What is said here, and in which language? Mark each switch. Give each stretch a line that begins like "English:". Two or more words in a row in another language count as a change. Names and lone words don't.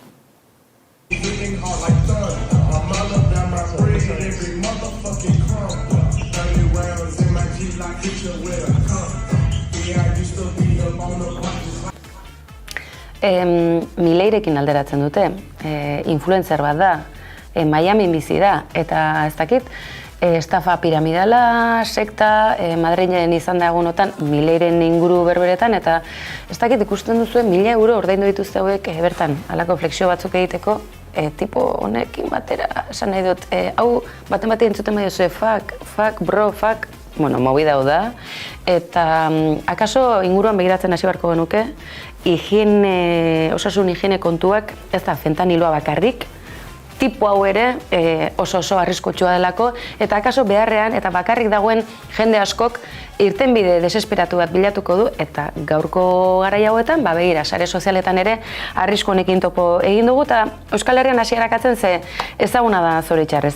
Basque: Mileirekin alderatzen dute, influencer bat da, Miami bizi da, eta ez dakit,
Spanish: estafa piramidala,
Basque: sekta, Madrilen izan da egunotan, Mileiren inguru berberetan, eta ez dakit ikusten duzuen 1.000 euro ordaindu dituzte hauek bertan, halako flexio batzuk egiteko, tipo honekin batera, esan nahi dut, hau baten entzuten bai duzue,
English: fuck, bro, fuck,
Spanish: bueno, movida
Basque: hau da, eta akaso inguruan begiratzen hasi beharko genuke, osasun higiene kontuak, ez da fentaniloa bakarrik, tipo hau ere oso arriskotxua delako, eta akaso beharrean eta bakarrik dagoen jende askok irtenbide desesperatu bat bilatuko du, eta gaurko garai hauetan, begira, sare sozialetan ere arrisku honekin topo egin dugu, eta Euskal Herrian hasierakatzen ze ezaguna da zoritxarrez.